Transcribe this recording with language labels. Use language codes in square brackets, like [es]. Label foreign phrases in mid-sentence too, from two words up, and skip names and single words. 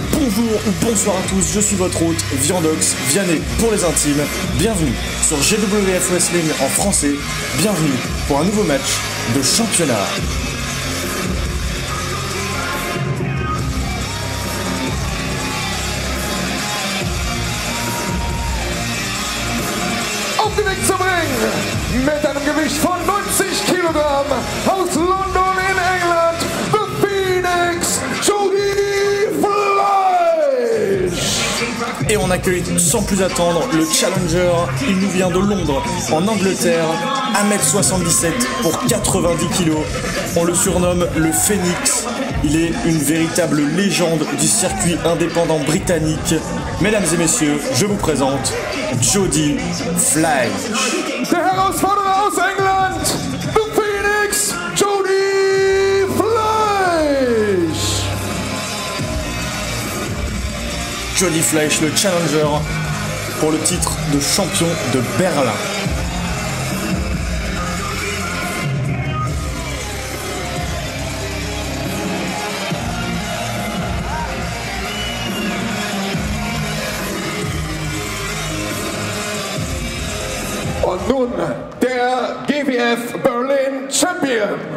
[fr] Bonjour ou bonsoir à tous, je suis votre hôte, Viandox, Vianney pour les intimes. Bienvenue sur GWF Wrestling en français. Bienvenue pour un nouveau match de championnat. [de] Auf den Weg zum Ring mit einem Gewicht von 90 Kilogramm aus London in England, The Phoenix, Jody Fleisch. [fr] Et on accueille sans plus attendre le challenger. Il nous vient de Londres, en Angleterre, 1m77 pour 90 kg. On le surnomme le Phoenix. Il est une véritable légende du circuit indépendant britannique. Mesdames et messieurs, je vous présente Jody Fleisch. [de] Der Herausforderer aus England, The Phoenix, Jody Fleisch. Jody Fleisch, [fr] le challenger pour le titre de champion de Berlin. [de] Und nun der GWF Berlin Champion.